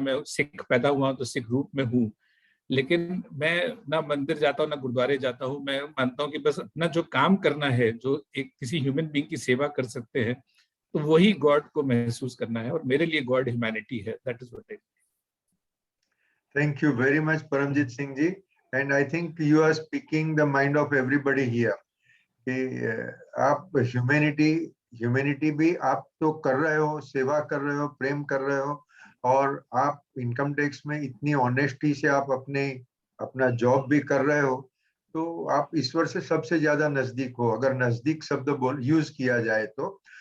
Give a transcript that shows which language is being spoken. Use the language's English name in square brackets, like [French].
[Hindi] मैं सिख पैदा हुआ हूँ तो सिख रूप में हूँ, लेकिन मैं ना मंदिर जाता हूँ ना गुरुद्वारे जाता हूँ। मैं मानता हूँ कि बस अपना जो काम करना है, जो एक किसी ह्यूमन बीइंग की सेवा कर सकते हैं, तो वही गॉड को महसूस करना है। और मेरे लिए गॉड ह्यूमैनिटी है, [English] That is what I. Thank you very much, Paramjit Singh ji. And I think you are speaking the mind of everybody here. [Hindi] कि आप ह्यूमैनिटी भी आप तो कर रहे हो, सेवा कर रहे हो, प्रेम कर रहे हो, और आप इनकम टैक्स में इतनी ऑनेस्टी से आप अपना जॉब भी कर रहे हो, तो आप ईश्वर से सबसे ज्यादा नजदीक हो, अगर नजदीक शब्द यूज किया जाए तो।